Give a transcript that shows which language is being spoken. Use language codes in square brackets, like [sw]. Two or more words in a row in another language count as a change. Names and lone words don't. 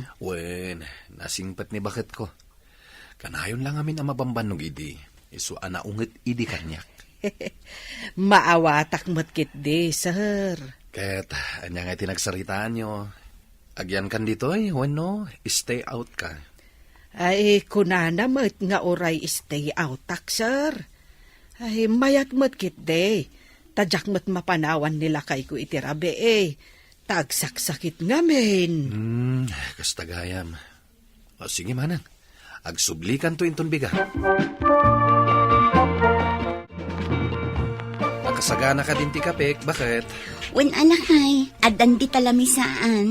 [ilo] Wen, nasingpet ni bakit ko. Kanayon lang amin ang mabamban no gidi, isuan na ungit idi kanyak. Maawatak matkit di, sir. Ket, anya nga tinagsaritaan nyo. Agyan kan dito'y, no, [en] stay out ka. [ilo] Ay, kunana mat nga oray [en] stay out [ilo] tak, sir. Ay, mayat matkit di. Tadyak mat mapanawan nila kay ko itirabe Tagsaksakit ngamin. Kastagayam. O sige manang, agsublikan to inton biga. Nakasagana ka din ti kapek, bakit? Wen alakay, adan di talamisaan.